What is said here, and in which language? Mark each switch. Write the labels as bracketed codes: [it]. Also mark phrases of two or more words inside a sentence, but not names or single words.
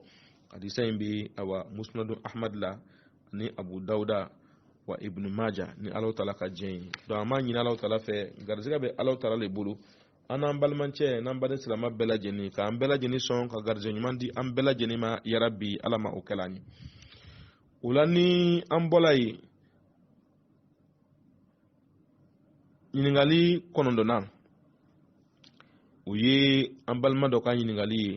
[bm] Hadisa in bɛ awa Musnad Ahmad la ni Abu Dawuda wa Ibn Majah ni Alahu taala ka diɲɛ ye. Donc an b'a ɲini Alahu taala fɛ garizɛgɛ bɛ Alahu taala le bolo. An n'an balimancɛ n'an baden silamɛ bɛɛ lajɛlen k'an bɛɛ lajɛlen sɔn ka garizɛ ɲuman di an bɛɛ lajɛlen ma yarabi, ala ma o kɛla an ye. O la ni an bɔla yen ɲininkali kɔnɔntɔnnan o ye an balima dɔ ka ɲininkali ye